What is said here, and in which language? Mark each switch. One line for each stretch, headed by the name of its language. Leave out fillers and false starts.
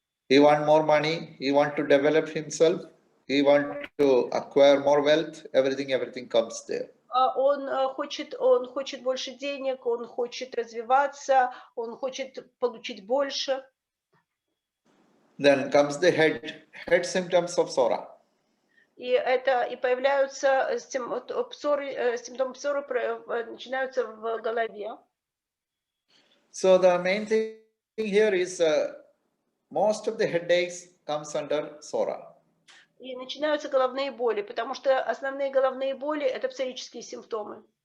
English: He wants more money, he wants to develop himself, he wants to acquire more wealth, everything comes there.
Russian: Он хочет больше денег, он хочет развиваться, он хочет получить больше.
English: Then comes the head symptoms of psora.
Russian: И появляются симптомы псоры начинаются в голове.
English: So the main thing here is most of the headaches comes under psora.
Russian: И начинаются головные боли, потому что основные головные боли – это псорические симптомы.